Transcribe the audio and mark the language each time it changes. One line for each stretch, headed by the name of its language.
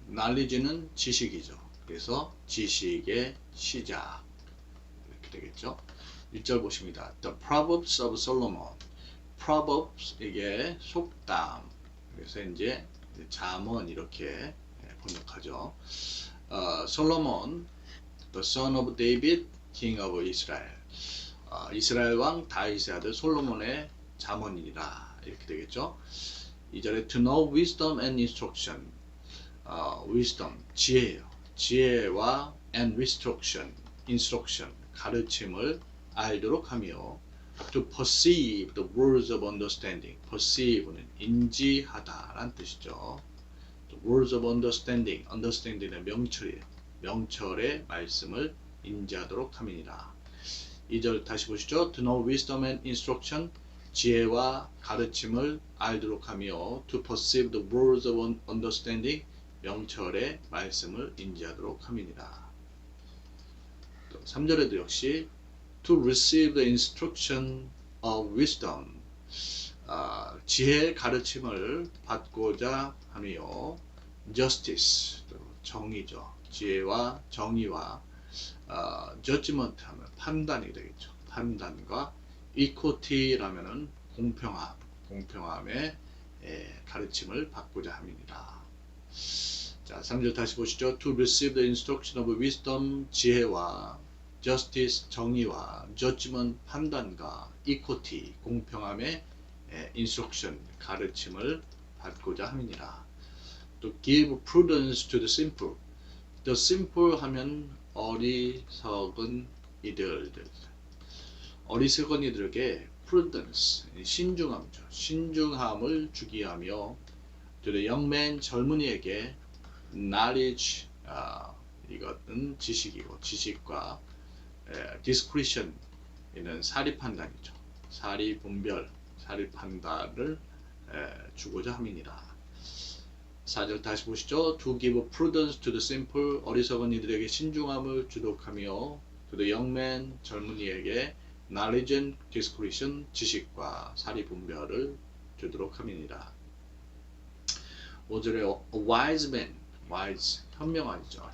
Korean: knowledge는 지식이죠. 그래서 지식의 시작. 이렇게 되겠죠. 1절 보십니다.
English: The Proverbs of Solomon.
Korean: Proverbs 이게 속담. 그래서 이제 잠언 이렇게 번역하죠.
English: 솔로몬, the son of David, king of Israel.
Korean: 이스라엘 왕 다윗의 아들 솔로몬의 잠언이라 이렇게 되겠죠.
English: 2절에 to know wisdom and instruction.
Korean: wisdom, 지혜예요.
English: 지혜와 and instruction,
Korean: 가르침을 알도록 하며
English: to perceive the words of understanding.
Korean: perceive는 인지하다라는 뜻이죠.
English: The words of understanding
Korean: 의 명철이에요. 명철의 말씀을 인지하도록 함이니라. 2절 다시 보시죠.
English: To know wisdom and instruction,
Korean: 지혜와 가르침을 알도록 하며
English: to perceive the words of understanding,
Korean: 명철의 말씀을 인지하도록 함이니라. 3절에도 역시
English: to receive the instruction of wisdom,
Korean: 지혜의 가르침을 받고자 하며 justice, 정의죠. 지혜와 정의와 judgment 하면 판단이 되겠죠. 판단과 equity라면은 공평함의 가르침을 받고자 함이니라. 자, 3절 다시 보시죠.
English: To receive the instruction of wisdom, 지혜와 justice, 정의와 judgment, 판단과 equity, 공평함의 instruction,
Korean: 가르침을 받고자 함이니라.
English: To give prudence to the simple.
Korean: The simple 하면 어리석은 이들들. 어리석은 이들에게 prudence, 신중함이죠. 신중함을 주기 하며
English: to the young man,
Korean: 젊은이에게 knowledge, 이것은 지식이고 지식과 discretion, 이는 사리 판단이죠. 사리 분별, 사리 판단을 주고자 함이니라. 4절 다시 보시죠.
English: To give prudence to the simple,
Korean: 어리석은 이들에게 신중함을 주도록 하며
English: to the young man, 젊은이에게 knowledge and discretion,
Korean: 지식과 사리 분별을 주도록 함이니라.
English: 5절에 a wise man, wise,
Korean: 현명하죠.